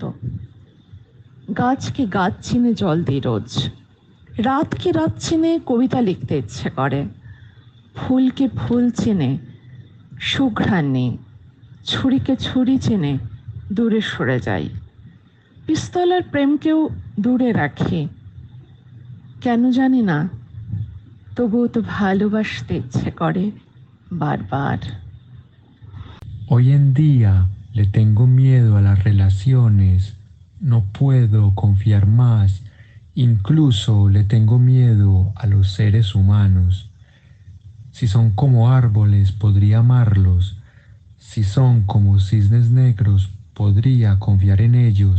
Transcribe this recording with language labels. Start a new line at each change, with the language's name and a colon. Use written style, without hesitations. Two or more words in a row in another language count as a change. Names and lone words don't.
Bangla: গাছকে গাছ চিনে জল দিই রোজ, রাতকে রাত চিনে কবিতা লিখতে ইচ্ছে করে, ফুলকে ফুল চেনে সুঘ্রাণ নেই, ছুরিকে ছুরি চেনে দূরে সরে যাই, পিস্তল আর প্রেমকেও দূরে রাখি। কেন জানি না, তবুও তো ভালোবাসতে ইচ্ছে করে বারবার।
Spanish: Hoy en día le tengo miedo a las relaciones, no puedo confiar más, incluso le tengo miedo a los seres humanos. Si son como árboles, podría amarlos, si son como cisnes negros, podría confiar en ellos.